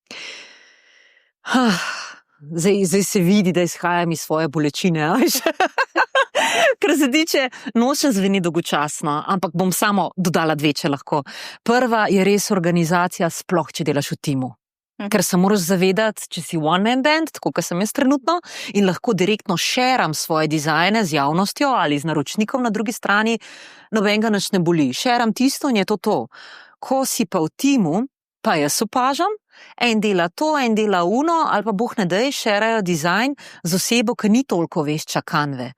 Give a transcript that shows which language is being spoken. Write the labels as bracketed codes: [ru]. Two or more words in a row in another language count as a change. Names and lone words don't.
[sl] Zdaj se vidi, da izhajam iz svoje bolečine, a veš. Kar se tiče, nočem zveni dolgočasno, ampak bom samo dodala dve, če lahko. Prva je res organizacija, sploh če delaš v timu. Ker se moraš zavedati, če si [en] one man band, [sl] tako kot sem jaz trenutno, in lahko direktno šeram svoje dizajne z javnostjo ali z naročnikom na drugi strani, nobenega nič ne boli. Šeram tisto in je to. Ko si pa v timu, pa jaz opažam, en dela to, en dela uno, ali pa boh ne dej, šerajo dizajn z osebo, ki ni toliko vešča Canve.